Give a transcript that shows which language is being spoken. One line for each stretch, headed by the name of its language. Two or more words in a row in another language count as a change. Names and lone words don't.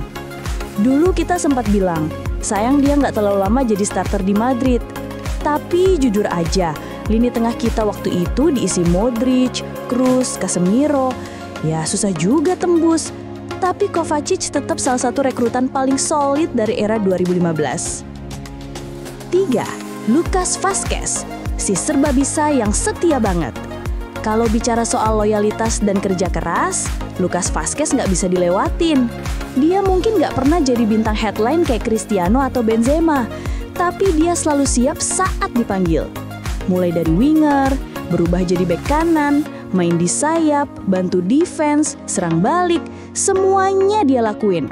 Indonesian: Dulu kita sempat bilang, sayang dia nggak terlalu lama jadi starter di Madrid. Tapi jujur aja, lini tengah kita waktu itu diisi Modric, Kroos, Casemiro. Ya susah juga tembus. Tapi Kovacic tetap salah satu rekrutan paling solid dari era 2015. 3. Lucas Vazquez, si serba bisa yang setia banget. Kalau bicara soal loyalitas dan kerja keras, Lucas Vazquez nggak bisa dilewatin. Dia mungkin nggak pernah jadi bintang headline kayak Cristiano atau Benzema, tapi dia selalu siap saat dipanggil. Mulai dari winger, berubah jadi bek kanan, main di sayap, bantu defense, serang balik, semuanya dia lakuin.